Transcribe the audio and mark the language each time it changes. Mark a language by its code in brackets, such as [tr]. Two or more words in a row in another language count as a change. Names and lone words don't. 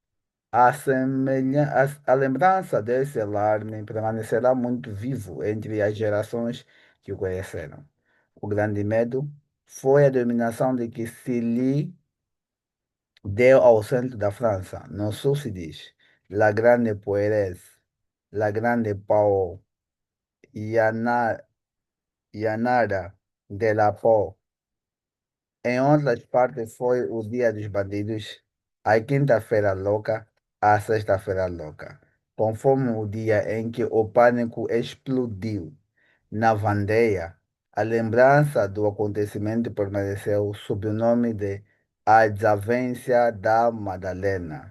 [pt] A lembrança desse alarme permanecerá muito vivo entre as gerações que o conheceram. O grande medo foi a dominação de que se lhe deu ao centro da França. No sul se diz La Grande Poeresse, La Grande Pau, Yana- Yanara de la Pau. Em outras partes foi o Dia dos Bandidos, a quinta-feira louca, a sexta-feira louca, conforme o dia em que o pânico explodiu. Na Vandeia, a lembrança do acontecimento permaneceu sob o nome de A Desavença da Madalena.